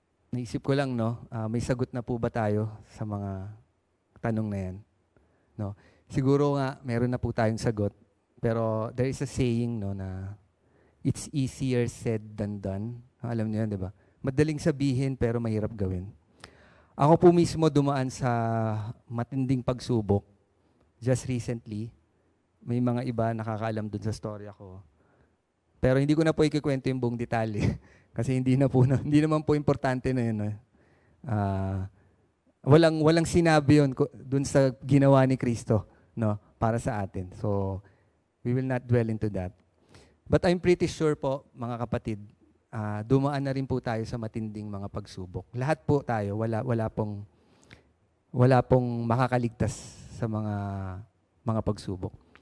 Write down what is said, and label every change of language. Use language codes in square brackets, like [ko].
[tl] Naisip ko lang, no, may sagot na po ba tayo sa mga tanong na yan? No? Siguro nga, meron na po tayong sagot. Pero [en] there is a saying, [tl] no, na [en] it's easier said than done. [tl] Alam niyo yan, di ba? Madaling sabihin, pero mahirap gawin. Ako po mismo dumaan sa matinding pagsubok. [en] Just recently, [tl] may mga iba nakakaalam dun sa storya ko. Pero hindi ko na po ikikwento yung buong detalye. Kasi hindi naman po importante na yun. Walang sinabi yun dun sa ginawa ni Kristo, no, para sa atin. [en] So, we will not dwell into that. But I'm pretty sure [tl] po, mga kapatid, dumaan na rin po tayo sa matinding mga pagsubok. Lahat po tayo, wala pong makakaligtas sa mga pagsubok.